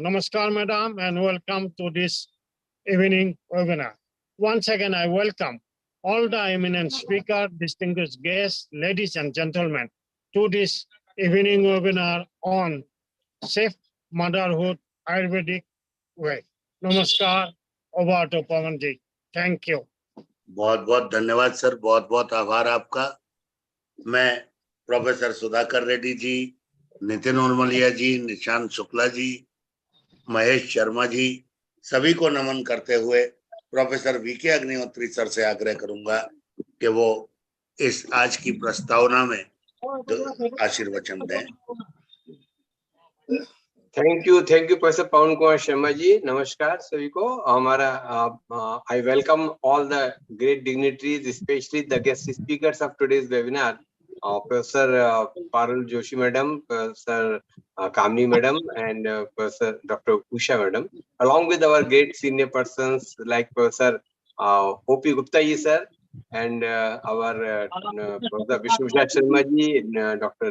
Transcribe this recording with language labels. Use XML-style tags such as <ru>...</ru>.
<en>Namaskar, madam, and welcome to this evening webinar. Once again, I welcome all the eminent speakers, distinguished guests, ladies and gentlemen, to this evening webinar on Safe Motherhood Ayurvedic Way. Namaskar, over to Pawan ji. Thank you.</en> <hi>बहुत धन्यवाद sir, बहुत आभार आपका. मैं professor Sudhakar Reddy ji, Nitin Urmalia जी, निशांत शुक्ला जी, महेश शर्मा जी, सभी को नमन करते हुए प्रोफेसर वीके अग्निहोत्री सर से आग्रह करूंगा कि वो इस आज की प्रस्तावना में आशीर्वचन दें.</hi> <en>thank you</en> <hi>प्रोफेसर पवन कुमार शर्मा जी. नमस्कार सभी को.</hi> <en>हमारा I welcome all the great dignitaries, specially the guest speakers of today's webinar Professor Parul Joshi Madam, Professor Kamini Madam, and Professor Dr. Usha Madam, along with our great senior persons like Professor O.P. Gupta ji sir, and our Professor Vishnu Sharma ji, Dr.</en>